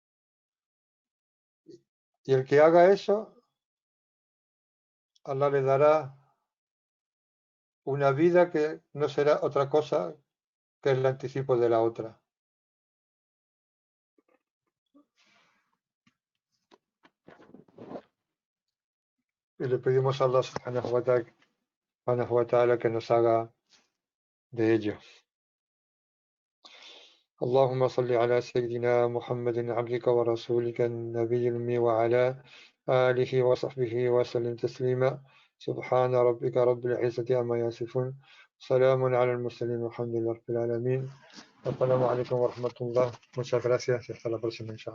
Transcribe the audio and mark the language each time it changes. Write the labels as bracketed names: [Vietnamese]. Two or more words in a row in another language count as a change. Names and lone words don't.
[Spanish] Y el que haga eso, Allah le dará una vida que no será otra cosa que el anticipo de la otra. Y le pedimos a Allah [Arabic] سبحانه وتعالى [Spanish] que nos haga de ello. [Arabic] اللهم صل على سيدنا محمد عبدك ورسولك النبي الأمي وعلى آله وصحبه وسلم تسليما سبحان ربك رب العزة عما يصفون سلام على المرسلين والحمد لله رب العالمين السلام عليكم ورحمة الله. [Spanish] Muchas gracias y hasta la próxima.